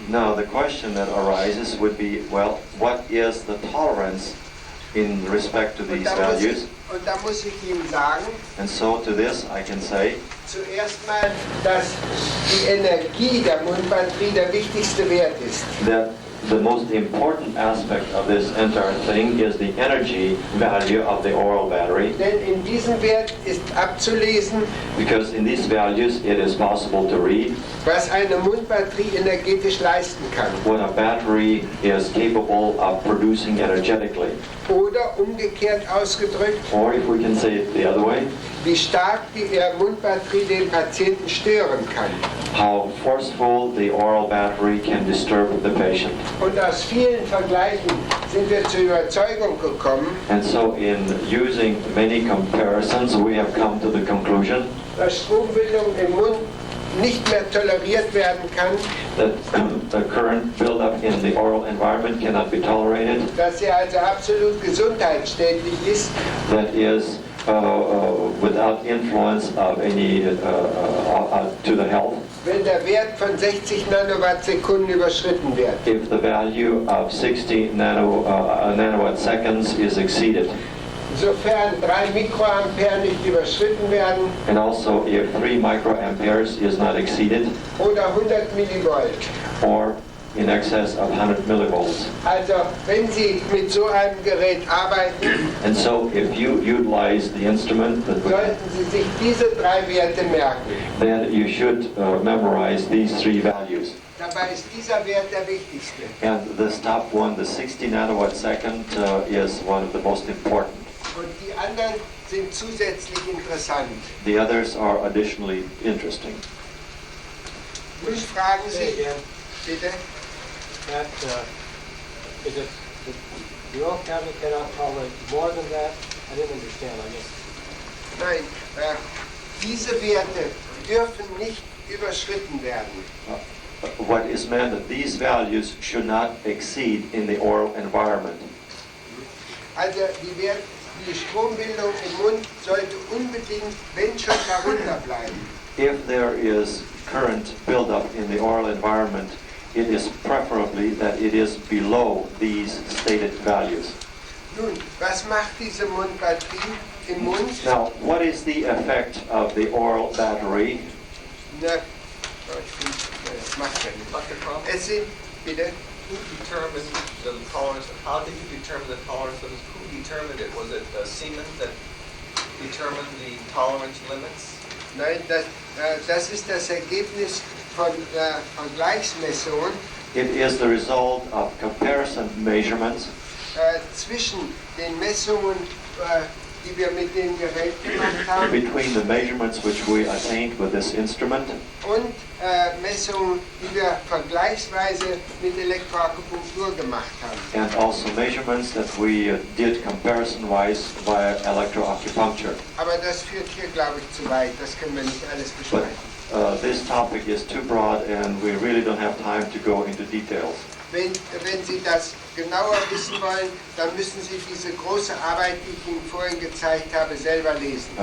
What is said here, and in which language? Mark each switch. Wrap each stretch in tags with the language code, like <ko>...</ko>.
<en>Now the question that arises would be, well, what is the tolerance in respect to these values?</en> <de>Und da muss ich Ihnen sagen,</de> <en>And so to this I can say</en> <de>zuerst mal, dass die Energie der Mundbatterie der wichtigste Wert ist.</de> <en>that the most important aspect of this entire thing is the energy value of the oral battery,</en> <de>Denn in diesem Wert ist abzulesen,</de> <en>because in these values it is possible to read</en> <de>was eine Mundbatterie energetisch leisten kann.</de> <en>what a battery is capable of producing energetically.</en> <de>Oder umgekehrt ausgedrückt,</de> <en>Or if we can say it the other way,</en> <de>wie stark die Mundbatterie den Patienten stören kann.</de> <en>how forceful the oral battery can disturb the patient.</en> <de>Und aus vielen Vergleichen sind wir zur Überzeugung gekommen,</de> <en>And so in using many comparisons, we have come to the conclusion</en> <de>dass Strombildung im Mund nicht mehr toleriert werden kann,</de> <en>that the current buildup in the oral environment cannot be tolerated,</en> <de>dass sie also absolut gesundheitsschädlich ist,</de> <en>that is without influence of any to the health,</en> <de>wenn der Wert von 60 Nanowattsekunden überschritten wird.</de> <en>if the value of 60 nanowatt seconds is exceeded.</en> <de>Sofern 3 Mikroampere nicht überschritten werden</de> <en>And also if 3 microamperes is not exceeded,</en> <de>oder 100 Millivolt.</de> <en>or in excess of 100 millivolts.</en> <de>Also wenn Sie mit so einem Gerät arbeiten,</de> <en>And so if you utilize the instrument,</en> <de>sollten Sie sich diese 3 Werte merken.</de> <en>then you should memorize these 3 values.</en> <de>Dabei ist dieser Wert der wichtigste.</de> <en>And this top one, the 60 nanowatt second, is one of the most important.</en> <de>Und die anderen sind zusätzlich interessant.</de> <en>The others are additionally interesting.</en> <de>Nun fragen Sie,</de> <en>Say again,</en> <de>bitte,</de> <en>that, is it, the oral cavity cannot tolerate more than that? I didn't understand, I guess.</en> <de>nein, diese Werte dürfen nicht überschritten werden.</de> <en>What is meant that these values should not exceed in the oral environment.</en> <de>Also die Strombildung im Mund sollte unbedingt, wenn schon, darunter bleiben.</de> <en>If there is current buildup in the oral environment, it is preferably that it is below these stated values.</en> <de>Nun, was macht diese Mundbatterie im Mund?</de> <en>Now, what is the effect of the oral battery?</en> <de>Na, ich finde, das macht ja nicht.</de> <en>Dr. Crump,</en> <de>Es sind, bitte,</de> <en>who determined the tolerance? How did you determine the tolerance limits? Who determined it? Was it Siemens that determined the tolerance limits?</en> <de>nein, das ist das Ergebnis von Vergleichsmessungen</de> <en>It is the result of comparison measurements</en> <de>zwischen den Messungen, die wir mit dem Gerät gemacht haben,</de> <en>between the measurements which we attained with this instrument</en> <de>und Messungen, die wir vergleichsweise mit Elektroakupunktur gemacht haben.</de> <en>and also measurements that we did comparison-wise via electroacupuncture.</en> <de>Aber das führt hier, glaube ich, zu weit. Das können wir nicht alles</de> <en>But</en> <de>besprechen.</de> <en>this topic is too broad and we really don't have time to go into details.</en> <de>Wenn Sie das genauer wissen wollen, dann müssen Sie diese große Arbeit, die ich Ihnen vorhin gezeigt habe, selber lesen.</de>